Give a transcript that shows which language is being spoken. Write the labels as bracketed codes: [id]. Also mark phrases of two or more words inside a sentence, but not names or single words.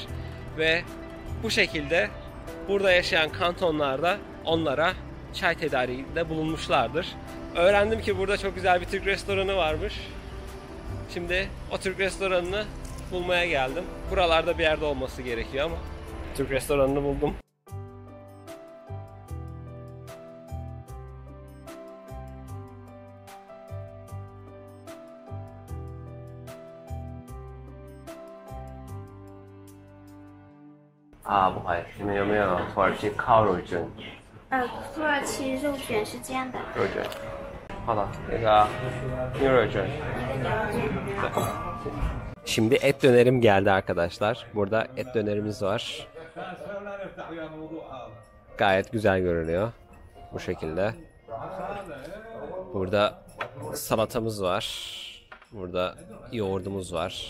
[tr] Ve bu şekilde burada yaşayan kantonlarda onlara çay tedariğinde bulunmuşlardır. Öğrendim ki burada çok güzel bir Türk restoranı varmış. Şimdi o Türk restoranını bulmaya geldim. Buralarda bir yerde olması gerekiyor ama Türk restoranını buldum. [zh] 不好意思，你们有没有土耳其烤肉卷？土耳其肉卷是这样的。肉卷。好的，那个牛肉卷。 [tr] 对。Şimdi et dönerim geldi arkadaşlar. Burada et dönerimiz var. Gayet güzel görünüyor. Bu şekilde. Burada salatamız var. Burada yoğurdumuz var.